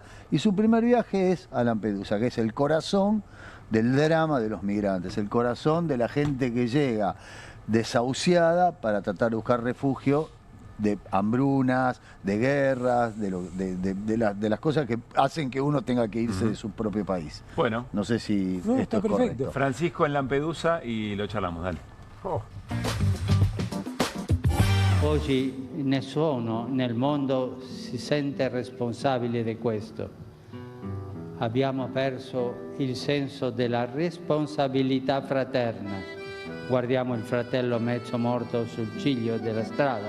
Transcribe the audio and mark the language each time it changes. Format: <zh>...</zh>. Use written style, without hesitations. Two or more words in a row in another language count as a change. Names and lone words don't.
<es>Y su primer viaje es a Lampedusa, que es el corazón del drama de los migrantes, el corazón de la gente que llega desahuciada para tratar de buscar refugio de hambrunas, de guerras, de las cosas que hacen que uno tenga que irse de su propio país. Bueno. No sé si esto es correcto. Francisco en Lampedusa y lo charlamos, dale.</es> <it>Oggi nessuno nel mondo si sente responsabile di questo. Abbiamo perso il senso della responsabilità fraterna. Guardiamo il fratello mezzo morto sul ciglio della strada.</it>